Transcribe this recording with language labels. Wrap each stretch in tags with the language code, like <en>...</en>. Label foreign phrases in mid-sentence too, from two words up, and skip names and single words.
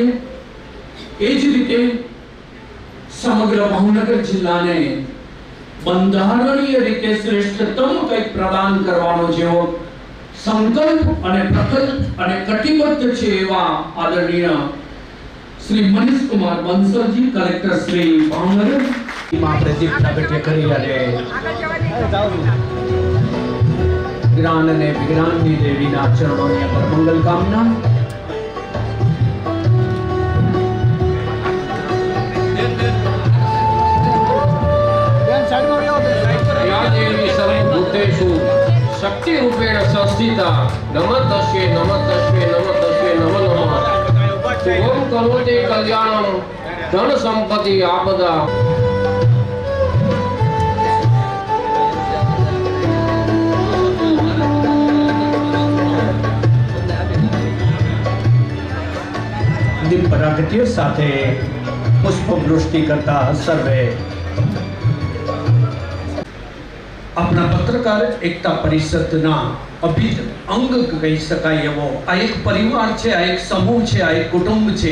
<gu>એ જ રીતે સમગ્ર ભાવનગર જિલ્લાને બંધારણીય રીતે શ્રેષ્ઠતમ કંઈક પ્રદાન કરવાનો જેવો સંકલ્પ અને પ્રકલ્પ અને કટિબદ્ધ છે એવા આદરણીય શ્રી મનીષ કુમાર બંસલજી, કલેક્ટર શ્રી ભાવનગર, આપણે દીપ પ્રાગટ્ય કરી અને જ્ઞાન અને વિજ્ઞાનની દેવીના ચરણોની અંદર મંગલ કામના।</gu> <sa>शक्ति रूपेण संस्थिता नमस्तस्यै नमस्तस्यै नमस्तस्यै नमो नमः। शुभं करोति कल्याणं धन संपत्ति आपदा।</sa> <gu>દીપ પ્રાગટ્ય સાથે પુષ્પવૃષ્ટિ કરતા સર્વે આપણા પત્રકાર એકતા પરિષદના અભિન્ન અંગ કહી શકાય એવો આ એક પરિવાર છે, આ એક સમૂહ છે, આ એક કુટુંબ છે.</gu>